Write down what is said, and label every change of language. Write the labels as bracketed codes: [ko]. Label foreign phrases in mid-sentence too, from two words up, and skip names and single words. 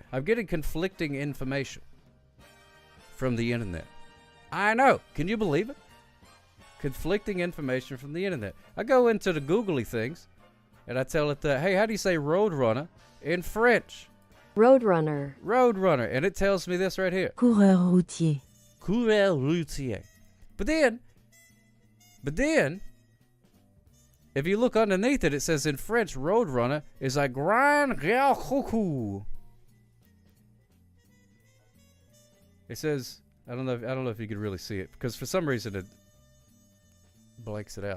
[en] I'm getting conflicting information from the internet. I know. Can you believe it? Conflicting information from the internet. I go into the googly things and I tell it that, hey, how do you say roadrunner in French? Roadrunner. Roadrunner. And it tells me this right here. [fr] Coureur routier. Coureur routier. [en] But then, if you look underneath it, it says in French, roadrunner is a [fr] grand real coucou. [en] It says, I don't know if you could really see it, because for some reason it blanks it out.